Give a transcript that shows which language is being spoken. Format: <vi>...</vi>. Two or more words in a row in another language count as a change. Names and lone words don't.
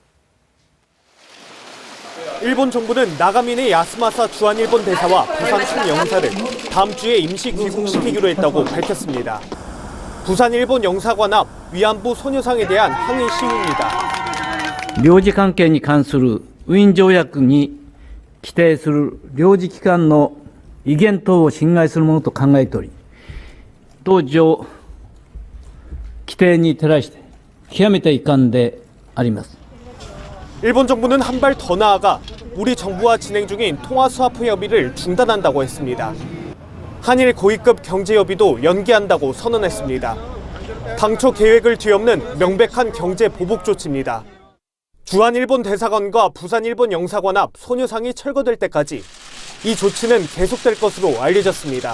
<ko>일본 정부는 나가미네 야스마사 주한일본 대사와 부산 총영사를 다음 주에 임시 귀국시키기로 했다고 밝혔습니다. 부산 일본 영사관 앞 위안부 소녀상에 대한 항의 시위입니다.</ko> <ja>領事関係に関するウィーン条約に規定する領事機関の威厳等を侵害するものと考えており、同条規定に照らして極めて遺憾であります。</ja> <ko>일본 정부는 한 발 더 나아가 우리 정부와 진행 중인 통화 스와프 협의를 중단한다고 했습니다. 한일 고위급 경제 협의도 연기한다고 선언했습니다. 당초 계획을 뒤엎는 명백한 경제 보복 조치입니다. 주한 일본 대사관과 부산 일본 영사관 앞 소녀상이 철거될 때까지 이 조치는 계속될 것으로 알려졌습니다.</ko>